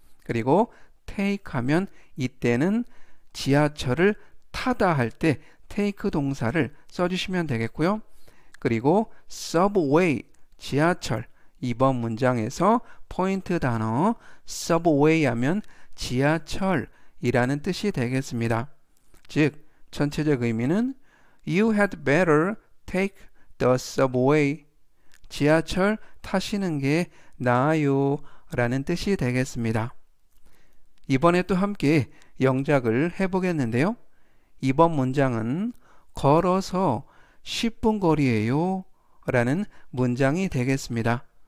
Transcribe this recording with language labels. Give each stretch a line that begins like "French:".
Korean: 그리고 take 하면 이때는 지하철을 타다 할 때 take 동사를 써주시면 되겠고요. 그리고 subway, 지하철, 이번 문장에서 포인트 단어 subway 하면 지하철이라는 뜻이 되겠습니다. 즉, 전체적 의미는
English: You had better take the subway.
Korean: 지하철 타시는 게 나아요 라는 뜻이 되겠습니다. 이번에 또 함께 영작을 해보겠는데요. 이번 문장은 걸어서 10분 거리예요 라는 문장이 되겠습니다.